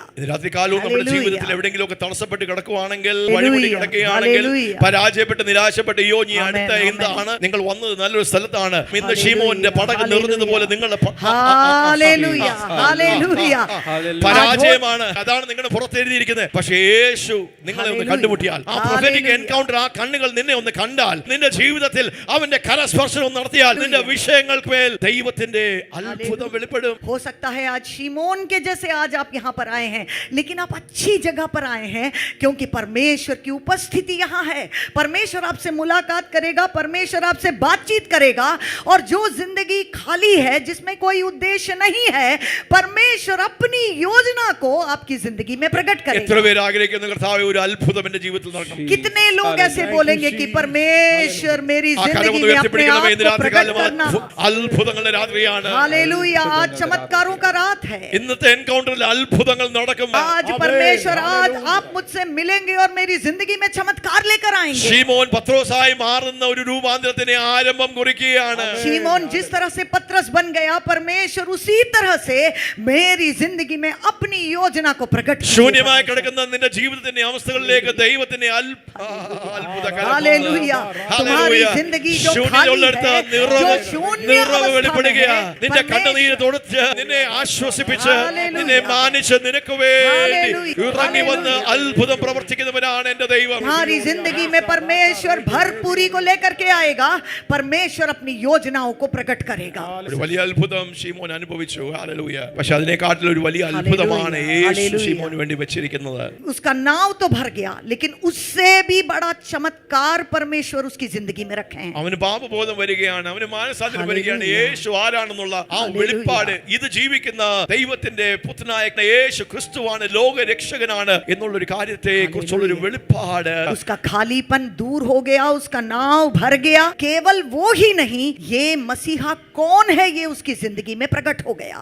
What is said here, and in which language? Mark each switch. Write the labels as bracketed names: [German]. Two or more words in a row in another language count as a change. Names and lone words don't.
[Malayalam] രാത്രി കാലവും നമ്മുടെ ജീവിതത്തിൽ എവിടെയെങ്കിലും ഒക്കെ തടസ്സപ്പെട്ട് കിടക്കുവാണെങ്കിൽ, വഴിമുട്ടി കിടക്കുകയാണെങ്കിൽ, പരാജയപ്പെട്ട് നിരാശപ്പെട്ട്, യോ നീ അടുത്ത എന്താണ്, നിങ്ങൾ വന്നത് നല്ലൊരു സ്ഥലത്താണ്, ഇന്ന് ഷീമോന്റെ പടക് നിറഞ്ഞതുപോലെ നിങ്ങളുടെ [Hindi] हालेलुया. [Malayalam] പരാജയമാണ്, അതാണ് നിങ്ങളുടെ പുറത്തെഴുതിയിരിക്കുന്നത്. പക്ഷേ യേശു നിങ്ങളെ ഒന്ന് കണ്ടുമുട്ടിയാൽ ആ [English] prophetic encounter, [Malayalam] ആ കണ്ണുകൾ നിന്നെ ഒന്ന് കണ്ടാൽ, നിന്റെ ജീവിതത്തിൽ അവന്റെ കരസ്പർശനം നടത്തിയാൽ, നിന്റെ വിഷയങ്ങൾക്ക് മേൽ ദൈവത്തിന്റെ അത്ഭുതം വെളിപ്പെടും. [Hindi] हो सकता है आज शिमोन के जैसे आज आप यहाँ पर आए हैं, लेकिन आप अच्छी जगह पर आए हैं, क्योंकि परमेश्वर की उपस्थिति यहाँ है. परमेश्वर आपसे मुलाकात करेगा, परमेश्वर आपसे बातचीत करेगा, और जो जिंदगी खाली है, जिसमें कोई उद्देश्य नहीं है, परमेश्वर अपनी योजना को आपकी जिंदगी में प्रकट [Malayalam] എത്ര [Hindi] करेगा. [Malayalam] പേര് ആഗ്രഹിക്കുന്ന കർത്താവേ ഒരു അത്ഭുതം എന്റെ ജീവിതത്തിൽ നടക്കണം? [Hindi] कितने लोग ऐसे बोलेंगे कि परमेश्वर मेरी [Malayalam] ആ കരം [Hindi] जिंदगी [Malayalam] ഒന്ന് [Hindi] में अपने [Malayalam] ഉയർത്തിപ്പിടിക്കണമേ. [Hindi] आप [Malayalam] ഇന്ന് [Hindi] को [Malayalam] രാത്രി [Hindi] प्रकट [Malayalam] കാലം [Hindi] करना. [Malayalam] അത്ഭുതങ്ങളുടെ രാത്രിയാണ്. [Hindi] हालेलुया, आज चमत्कारों का रात है. [Malayalam] ഇന്നത്തെ എൻകൗണ്ടറിൽ അത്ഭുതങ്ങൾ നടക്കും. [Hindi] आज परमेश्वर आज आप मुझसे मिलेंगे और मेरी जिंदगी में चमत्कार लेकर आएंगे. [Malayalam] ശീമോൻ പത്രോസായി മാറുന്ന ഒരു രൂപാന്തരത്തിന് ആരംഭം കുറിക്കുകയാണ്. [Hindi] शिमोन जिस तरह से पतरस बन गया, परमेश्वर उसी तरह से मेरी जिंदगी में अपनी योजना को प्रकट [Malayalam] ശൂന്യമായി കിടക്കുന്ന നിന്റെ ജീവിതത്തിന്റെ അവസ്ഥകളിലേക്ക് ദൈവത്തിന്റെ [Hindi] हालेलुया, तुम्हारी जिंदगी जो खाली है, जो शून्य अवस्था में है, [Malayalam] നിന്റെ കണ്ണുനീര് തുടച്ച് നിന്നെ ആശ്വസിപ്പിച്ച് നിന്നെ മാനിച്ച് നിനക്ക് വേണ്ടി ഇറങ്ങി വന്ന് അത്ഭുതം പ്രവർത്തിക്കുന്നവനാണ് എന്റെ ദൈവം. [Hindi] हमारी जिंदगी में परमेश्वर भरपूरी को लेकर के आएगा. परमेश्वर अपनी योजनाओं को प्रकट करेगा. [Malayalam] ഒരു വലിയ അത്ഭുതം ശീമോൻ അനുഭവിച്ചു. ഹല്ലേലൂയ. പക്ഷെ അതിനെക്കാട്ടിൽ ഒരു വലിയ അത്ഭുതമാണ് യേശു ശീമോന് വേണ്ടി വെച്ചിരിക്കുന്നത്. [Hindi] उसका नाव तो भर गया, लेकिन उससे भी बड़ा चमत्कार परमेश्वर उसकी जिंदगी में रखे हैं. [Malayalam] അവന് പാപബോധം വരികയാണ്, അവന് മാനസാന്തരം വരികയാണ്. യേശു ആരാണെന്നുള്ള ആ വെളിപ്പാട്, ഇത് ജീവിക്കുന്ന ദൈവത്തിന്റെ പുത്രനായ യേശു ക്രിസ്തുവാണ്, ലോക രക്ഷകനാണ് എന്നുള്ളൊരു കാര്യത്തെ കുറിച്ചുള്ളൊരു വെളിപ്പാട്. [Hindi] उसका खालीपन दूर हो गया, उसका नाव भर गया. केवल वो ही नहीं, ये मसीहा कौन है, ये उसकी जिंदगी में प्रकट हो गया.